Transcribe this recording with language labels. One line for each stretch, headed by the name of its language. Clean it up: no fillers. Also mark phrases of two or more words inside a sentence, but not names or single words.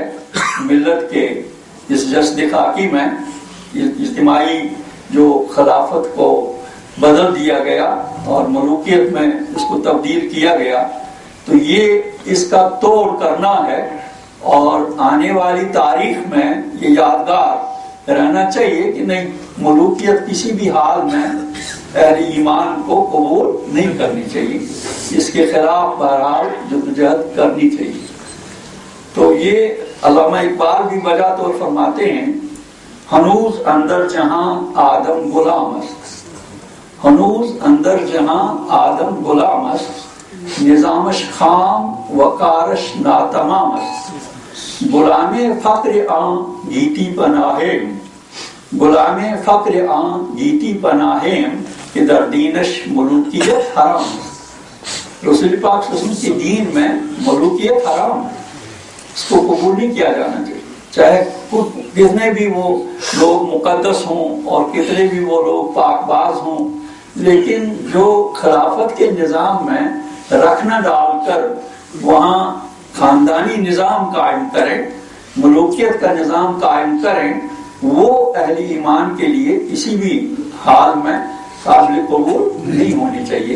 Urdu: ملت کے اس جسد خاکی میں، اجتماعی جو خلافت کو بدل دیا گیا اور ملوکیت میں اس کو تبدیل کیا گیا، تو یہ اس کا توڑ کرنا ہے اور آنے والی تاریخ میں یہ یادگار رہنا چاہیے کہ نہیں، ملوکیت کسی بھی حال میں اہل ایمان کو قبول نہیں کرنی چاہیے، اس کے خلاف بہرحال جدوجہد کرنی چاہیے۔ تو یہ علامہ اقبال بھی بجا طور فرماتے ہیں،
Persian: ہنوز اندر جہاں آدم غلام است، ہنوز اندر جہاں آدم غلامش نظامش خام وقارش ناتمامش غلام فقر آن گیتی پناہیم غلام فقر آن گیتی پناہیم کہ در دینش ملوکیت حرام.
Urdu: رسول پاک
Arabic: صلی اللہ علیہ وسلم
Urdu: کے دین میں ملوکیت حرام ہے، اس کو قبول نہیں کیا جانا چاہیے، چاہے کتنے بھی وہ لوگ مقدس ہوں اور کتنے بھی وہ لوگ پاک باز ہوں، لیکن جو خلافت کے نظام میں رکھنا ڈال کر وہاں خاندانی نظام قائم کریں، ملوکیت کا نظام قائم کریں، وہ اہل ایمان کے لیے کسی بھی حال میں قابل قبول نہیں ہونی چاہیے.